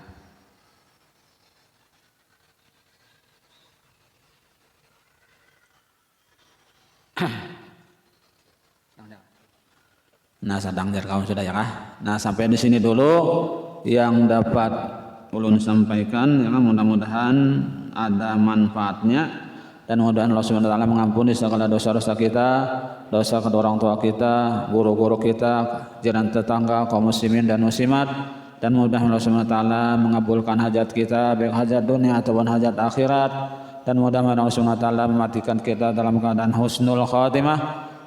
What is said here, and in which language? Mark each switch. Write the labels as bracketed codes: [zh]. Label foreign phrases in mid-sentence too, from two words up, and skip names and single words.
[bjn] Nah sadang jar kaum sudah ya kah. [id] Nah sampai di sini dulu yang dapat ulun sampaikan, ya, mudah-mudahan ada manfaatnya dan mudah-mudahan Allah [ar] Subhanahu wa taala [id] mengampuni segala dosa-dosa kita, dosa kedua orang tua kita, guru-guru kita, jiran tetangga, kaum muslimin dan muslimat, dan mudah-mudahan Allah [ar] Subhanahu wa taala [id] mengabulkan hajat kita, baik hajat dunia ataupun hajat akhirat, dan mudah-mudahan Allah [ar] Subhanahu wa taala [id] mematikan kita dalam keadaan [ar] husnul khatimah.